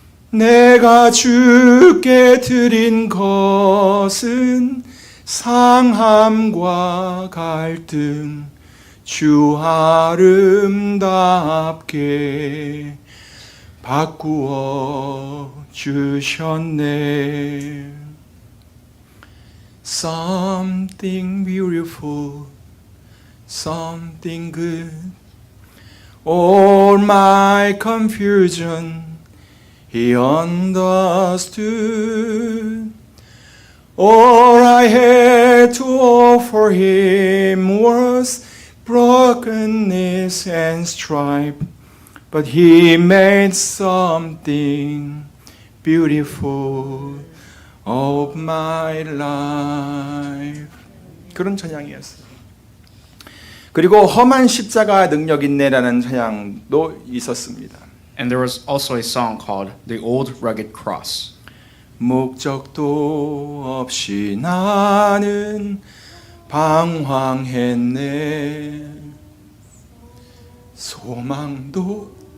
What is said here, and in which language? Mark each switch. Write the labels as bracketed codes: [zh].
[ko] 내가 주께 드린 것은 상함과 갈등 주 아름답게 바꾸어 주셨네. [en] Something beautiful, something good. All my confusion he understood. All I had to offer him was brokenness and stripe, but he made something beautiful of my life. [ko] 그런 찬양이었어요. 그리고 험한 십자가 능력 있네라는 찬양도 있었습니다. [en] And there was also a song called The Old Rugged Cross. [ko] 목적도 없이 나는 방황했네 소망도